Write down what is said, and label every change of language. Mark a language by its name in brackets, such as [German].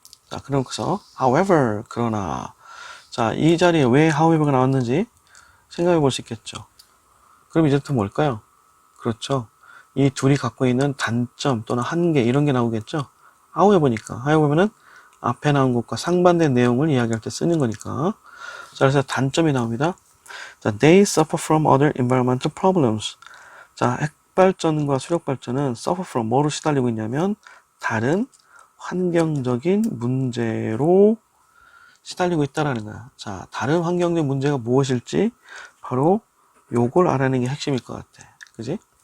[Korean] 자, 그래서 however, 그러나, 자, 이 자리에 왜 however가 나왔는지 생각해 볼 수 있겠죠. 그럼 이제부터 뭘까요? 그렇죠. 이 둘이 갖고 있는 단점 또는 한계 이런 게 나오겠죠. however는 앞에 나온 것과 상반된 내용을 이야기할 때 쓰는 거니까. 자, 그래서 단점이 나옵니다. [English] 자, they suffer from other environmental problems. [Korean] 자, 핵발전과 수력발전은 suffer from 뭐로 시달리고 있냐면 다른 환경적인 문제로 시달리고 있다라는 거야. 자, 다른 환경적 문제가 무엇일지 바로 요걸 알아내는 게 핵심일 것 같아. 그지?